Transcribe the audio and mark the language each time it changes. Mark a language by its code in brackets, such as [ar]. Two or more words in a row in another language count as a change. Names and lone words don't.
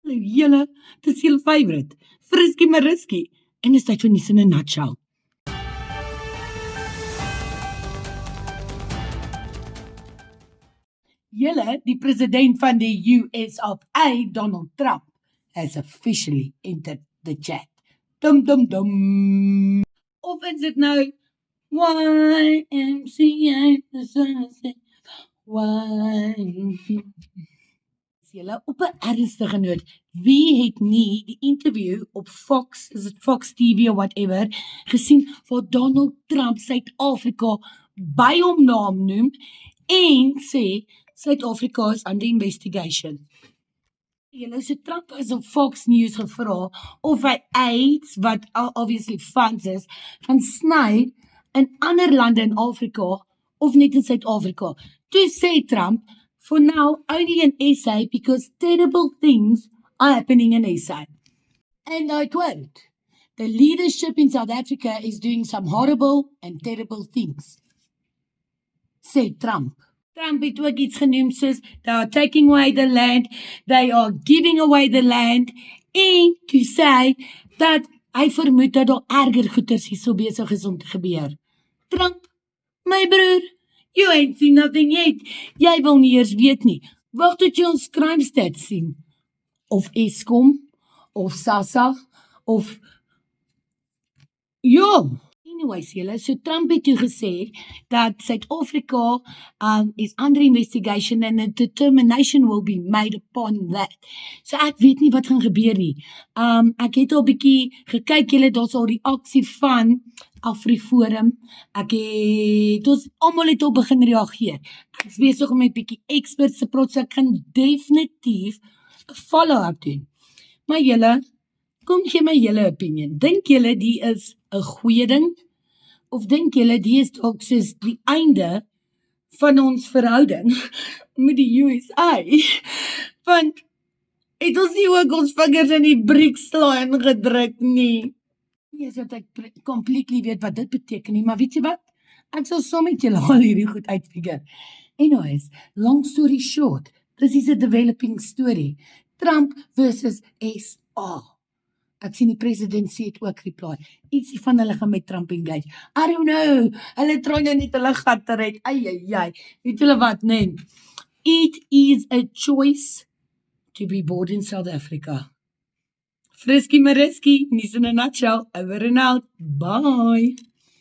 [af] Julle, dis julle favourite, Frisky Marisky. En dis tyd vir nuus in 'n nutshell. Julle, die president van die US of A, Donald Trump, [en] has officially entered the chat. Dum dum dum. [af] Of is dit nou YMCA, [en] the sunset, [af] Julle, op 'n ernstige noot, wie het nie die interview op Fox, is dit Fox TV of whatever, gesien waar Donald Trump Suid-Afrika by hom naam noem en sê Suid-Afrika is [en] under investigation. [af] Julle, so Trump is op Fox News gevra of hy AIDS, wat obviously funds is, gaan sny in ander lande in Afrika of net in Suid-Afrika. Toe sê [en] Trump, for now only in SA because terrible things are happening in SA. And I quote, the leadership in South Africa is doing some horrible and terrible things, [af] sê Trump. Trump het ook iets genoem soos, [en] they are taking away the land, they are giving away the land, [af] en toe sê hy, dat hy vermoed dat daar erger goeders hier so besig is om te gebeur. Trump, my broer, [en] you ain't seen nothing yet. [af] Jy wil nie eers weet nie. Wag tot jy ons crime stats sien. Of Eskom, of SASSA, of ja. [en] Anyways, [af] julle, so Trump het toe gesê dat [en] Suid-Afrika is under investigation and a determination will be made upon that. [af] So ek weet nie wat gaan gebeur nie. Ek het al bietjie gekyk, julle, daar's al reaksie van AfriForum. Ons almal het al begin reageer. Ek is besig om met bietjie experts te praat, so ek gaan definitief 'n follow-up doen. Maar julle, kom gee my julle opinion. Dink julle die is 'n goeie ding? Of dink julle die is dalk soos die einde van ons verhouding met die USA? Want het ons nie ook ons vingers in die BRICS-lyn gedruk nie? Nie is dat ek completely weet wat dit beteken nie, maar weet jy wat? Ek sal saam met julle al hierdie goed uitfigure. [en] Anyways, long story short, this is a developing story. Trump versus SA. [af] Ek sien die president sê het ook reply. Ietsie van hulle gaan met Trump engage. [en] I don't know. [af] Hulle try nou net hulle gat te red. Ai. Weet julle wat, nee? [en] It is a choice to be born in South Africa. [af] Frisky Marisky, nuus in 'n nutshell, [en] over and out. [af] Bye.